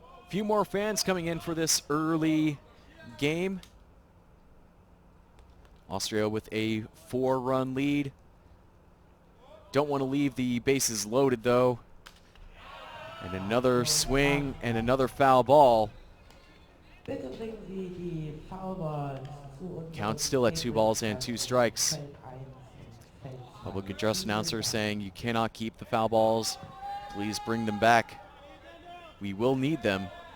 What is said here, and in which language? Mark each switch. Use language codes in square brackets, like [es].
[en] Few more fans coming in for this early game. Austria with a 4-run lead. Don't want to leave the bases loaded though. And another swing and another foul ball. [de] Bitte bringen Sie die Foulballs zu uns. [en] Count still at 2 balls and 2 strikes. [de] Feld 1 und Feld 2. [en] Public address announcer saying you cannot keep the foul balls. Please bring them back. We will need them.